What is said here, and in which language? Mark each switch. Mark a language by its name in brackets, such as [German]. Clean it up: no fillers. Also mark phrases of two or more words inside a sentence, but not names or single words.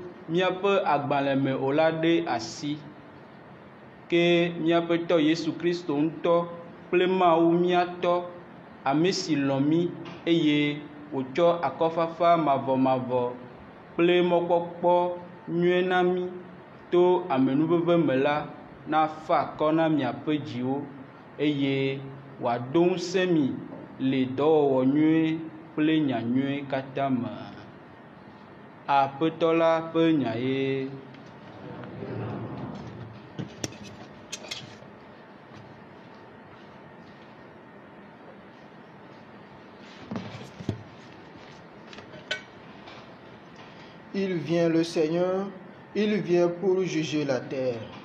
[Ewe] míaƒe agbalẽme o la ɖe asi, ke míaƒe tɔ Yesu Kristo ŋutɔ kple Mawu míatɔ, ame si lɔ̃ mí eye wòtsɔ akɔfafa mavɔmavɔ kple mɔkpɔkpɔ nyuie na mí to amenuveve me la, nafa akɔ na miaƒe dziwo eye wòado ŋusẽ mi le dɔwɔwɔ nyuie kple nya nyuie katã me. Aƒetɔ la ƒe nya ye. [French] Il vient le Seigneur, il vient pour juger la terre.